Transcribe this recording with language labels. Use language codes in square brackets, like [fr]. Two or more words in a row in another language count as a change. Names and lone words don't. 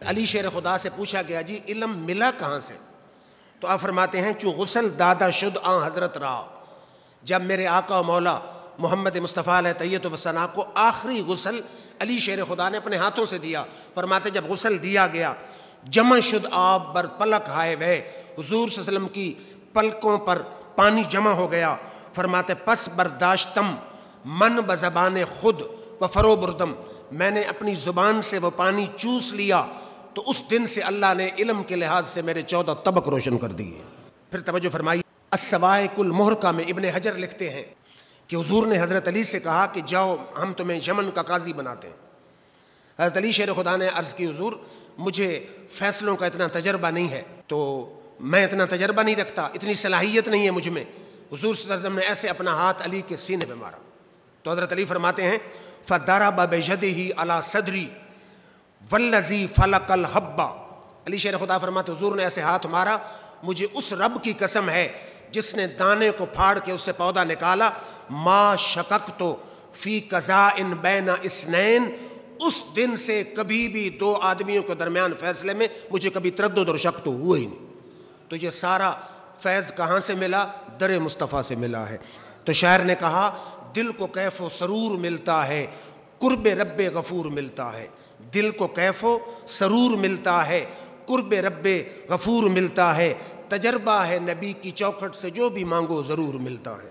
[ur] علی شیر خدا سے پوچھا گیا جی علم ملا کہاں سے؟ تو آپ فرماتے ہیں [fa] چوں غسل دادا شد آن حضرت رہا، [ur] جب میرے آقا و مولا محمد مصطفیٰ علیہ تحیت و ثنا کو آخری غسل علی شیر خدا نے اپنے ہاتھوں سے دیا، فرماتے جب غسل دیا گیا [fa] جمع شد آب بر پلک ہائے وے، [ur] حضور [ar] صلی اللہ علیہ وسلم [ur] کی پلکوں پر پانی جمع ہو گیا، فرماتے [fa] پس برداشتم من بزبان خود و فرو بردم، [ur] میں نے اپنی زبان سے وہ پانی چوس لیا تو اس دن سے اللہ نے علم کے لحاظ سے میرے 14 طبق روشن کر دیے۔ پھر توجہ فرمائیے، السوائق المحرقہ میں ابن حجر لکھتے ہیں کہ حضور نے حضرت علی سے کہا کہ جاؤ ہم تمہیں یمن کا قاضی بناتے ہیں۔ حضرت علی شیر خدا نے عرض کی حضور مجھے فیصلوں کا اتنا تجربہ نہیں ہے، تو میں اتنا تجربہ نہیں رکھتا، اتنی صلاحیت نہیں ہے مجھ میں۔ حضور [ar] صلی اللہ علیہ وسلم [ur] نے ایسے اپنا ہاتھ علی کے سینے پہ مارا تو حضرت علی فرماتے ہیں [ar] فَضَرَبَ بِيَدِهِ عَلَى صَدْرِي وَالَّذِي فَلَقَ الْحَبَّ، [ur] علی شیر خدا فرماتے حضور نے ایسے ہاتھ مارا، مجھے اس رب کی قسم ہے جس نے دانے کو پھاڑ کے اس سے پودا نکالا، [ar] ما شککت فی قضاء بین اثنین، [ur] اس دن سے کبھی بھی دو آدمیوں کے درمیان فیصلے میں مجھے کبھی تردد اور شک تو ہوا ہی نہیں۔ تو یہ سارا فیض کہاں سے ملا؟ در مصطفیٰ سے ملا ہے۔ تو شاعر نے کہا دل کو کیف و سرور ملتا ہے، قرب رب غفور ملتا ہے، دل کو کیف و سرور ملتا ہے، قرب رب غفور ملتا ہے، تجربہ ہے نبی کی چوکھٹ سے جو بھی مانگو ضرور ملتا ہے۔